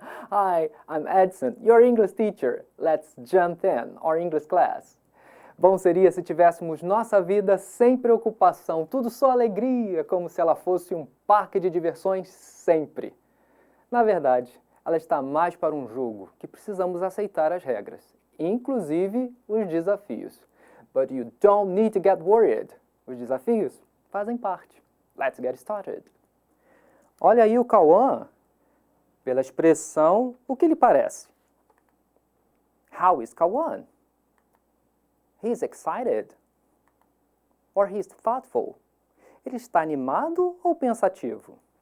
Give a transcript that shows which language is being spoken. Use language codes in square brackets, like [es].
[en] Hi, I'm Edson, your English teacher. Let's jump in our English class. [pt] Bom seria se tivéssemos nossa vida sem preocupação, tudo só alegria, como se ela fosse um parque de diversões sempre. Na verdade, ela está mais para um jogo, que precisamos aceitar as regras, inclusive os desafios. [en] But you don't need to get worried. [pt] Os desafios fazem parte. [en] Let's get started. [pt] Olha aí o Cauã. Pela expressão, o que lhe parece? [en] How is Cauã? He's excited. Or he's thoughtful. [pt] Ele está animado ou pensativo?